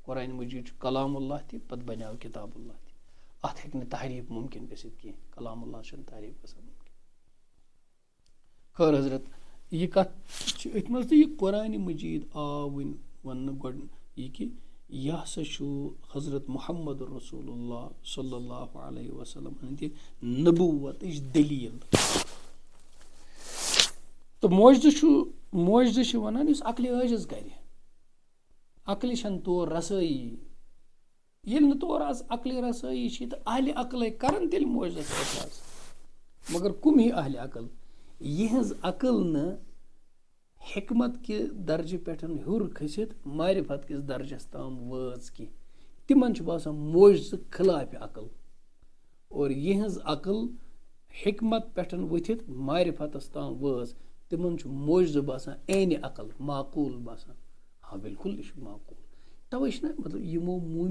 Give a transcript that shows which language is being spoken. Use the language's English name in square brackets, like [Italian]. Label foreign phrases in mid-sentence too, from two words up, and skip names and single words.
[Kashmiri] قرآنِ مجیٖد چھُ کلام اللہ تہِ پتہٕ بنیو کِتاب اللہ تہِ. اتھ ہیٚکہِ نہٕ تحریٖف مُمکِن گٔژھِتھ کینٛہہ. کلام اللہ چھُنہٕ تعریٖف گژھان مُمکِن. خٲر حضرت یہِ کتھ چھِ أتھۍ منٛز تہٕ یہِ قرآنِ مجیٖد آو وۄنۍ وننہٕ گۄڈٕ یہِ کہِ یہِ ہسا چھُ حضرت محمد رسول اللہ [Arabic] صلی اللہ علیہ وسلم [Kashmiri] ہٕنٛدِ نبوتٕچ دٔلیٖل. تہٕ معجزٕ چھُ ونان یُس عقلہِ عٲجِز کرِ. عقلہِ چھنہٕ تور رسٲیی. ییٚلہِ نہٕ تور آز عقلہِ رسٲیی چھِ تہٕ اہلِ عقلے کرن تیٚلہِ معجزس اعتراض. مگر کم ہی اہل عقل یہنز عقل نہ حکمت کہ درجہ پٮ۪ٹھ ہیوٚر کھٔسِتھ معرفت کِس درجس تام وٲژ کینٛہہ تِمن چھُ باسان موجزٕ خلاف عقل اور یہنز عقل حکمت پٮ۪ٹھ ؤتھِتھ معرفتس تام وٲژ تِمن چھُ موجزٕ باسان عینہِ عقل معقوٗل باسان ہاں بالکل یہِ چھُ معقوٗل تَوَے چھِنہ مطلب یِمو